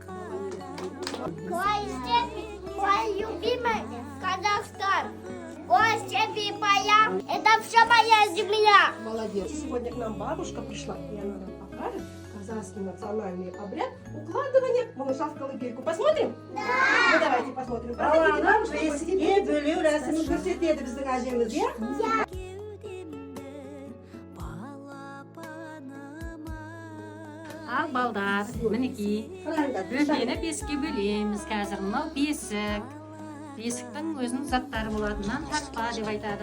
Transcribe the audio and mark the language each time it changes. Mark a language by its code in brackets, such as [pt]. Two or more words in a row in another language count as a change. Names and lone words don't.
[ru] Твои степи, твой любимый Казахстан. Ой, степи и поля, это все моя земля. Молодец. Сегодня к нам бабушка пришла, и она нам покажет казахский национальный обряд укладывания малыша в колыбельку. Посмотрим? Да. Ну давайте посмотрим. Проходите, бабушка, посидите. [kk] Бөлүү рәсімін көрсетеді біздің әжеміз, иә? Ал балдар, мінекей, бөпені беске бөлеміз қазір. Мынау бесік. Бесіктің өзінің заттары болады. Мынаны тартпа деп айтады.